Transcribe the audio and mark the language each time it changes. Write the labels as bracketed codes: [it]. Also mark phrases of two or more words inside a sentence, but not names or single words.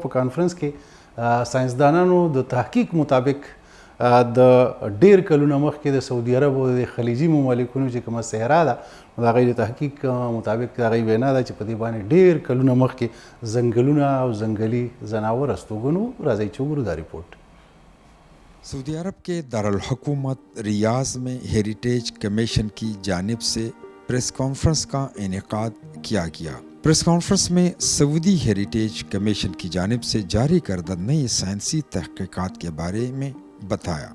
[ps] په کانفرنس کې ساینسدانانو د تحقیق مطابق د ډېر کلونه مخکې د سعودي عرب او د خلیجي مملکونو چې کومه صحرا ده د هغوی د تحقیق مطابق د هغوی وینا ده چې په دې باندې ډېر کلونه مخکې ځنګلونه او ځنګلي ځناور استوګن وو. راځئ چې وګورو دا ریپورټ. [ur] سعودی عرب کے دارالحکومت ریاض میں ہیریٹیج کمیشن کی جانب سے پریس کانفرنس کا انعقاد کیا گیا. پریس کانفرنس میں سعودی ہیریٹیج کمیشن کی جانب سے جاری کردہ نئی سائنسی تحقیقات کے بارے میں بتایا.